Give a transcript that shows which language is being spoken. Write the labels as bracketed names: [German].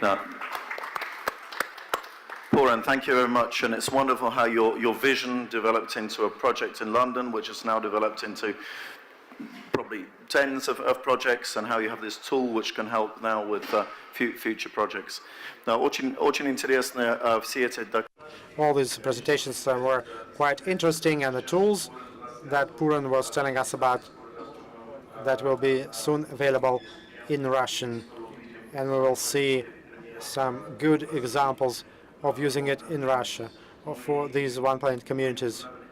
[English] No. Poran, thank you very much, and it's wonderful how your vision developed into a project in London, which has now developed into probably tens of projects, and how you have this tool which can help now with future projects. [Russian] Now, очень интересно все эти. [English] All these presentations were quite interesting, and the tools that Puran was telling us about that will be soon available in Russian, and we will see some good examples of using it in Russia for these One Planet communities.